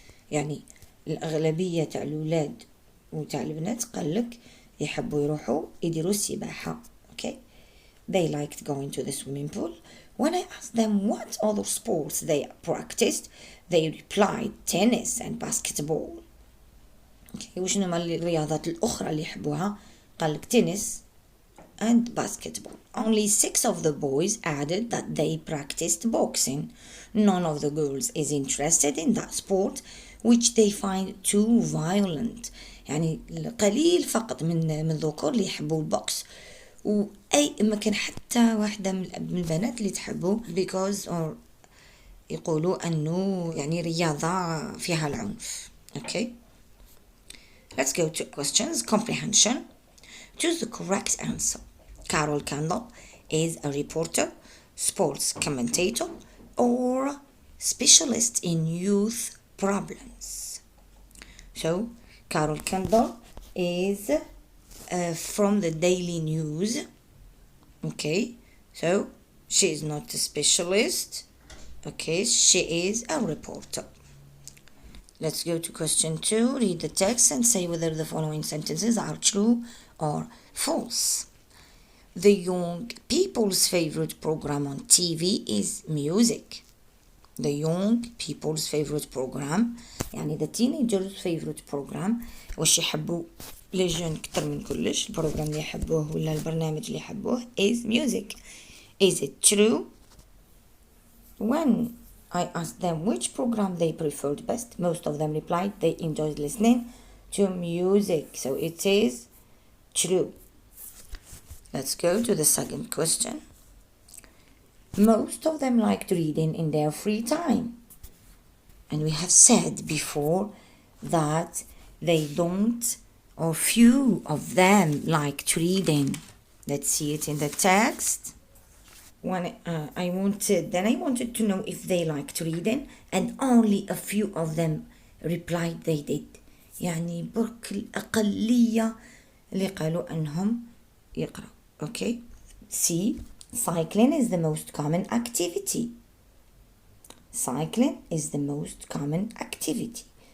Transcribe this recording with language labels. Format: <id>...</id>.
<ar>يعني الأغلبية تاع الأولاد وتاع البنات قالك يحبوا يروحوا يديروا السباحة.</ar> <en>Okay, they liked going to the swimming pool. When I asked them what other sports they practiced, they replied tennis and basketball.</en> <ar>Okay, وشنو هما الرياضات الأخرى اللي يحبوها؟ قالك</ar> <en>tennis and basketball. Only 6 of the boys added that they practiced boxing. None of the girls is interested in that sport, which they find too violent.</en> <ar>يعني قليل فقط من الذكور اللي يحبوا البوكس، وأي ما كان حتى واحدة من البنات اللي تحبه</ar> <en>because or</en> <ar>يقولوا أنه يعني رياضة فيها العنف.</ar> <en>Okay, let's go to questions. Comprehension. Choose the correct answer. Carol Kendall is a reporter, sports commentator, or specialist in youth problems. So, Carol Kendall is from the Daily News. Okay, so she is not a specialist. Okay, she is a reporter. Let's go to question 2. Read the text and say whether the following sentences are true or false. The young people's favorite program on TV is music. The young people's favorite program</en> <ar>يعني</ar> <en>the teenagers favorite program.</en> <ar>واش يحبوا لي جون كتر من كلش البروغرام اللي يحبوه ولا البرنامج اللي يحبوه</ar> <en>is music. Is it true? When I asked them which program they preferred best, most of them replied they enjoyed listening to music. So it is true. Let's go to the second question. Most of them liked reading in their free time. And we have said before that they don't, or few of them liked reading. Let's see it in the text. When I wanted to know if they liked reading, and only a few of them replied they did.</en> <ar>يعني برك الأقلية اللي قالوا أنهم يقرأ.</ar> <en>Okay, C. Cycling is the most common activity. Cycling is the most common activity.</en>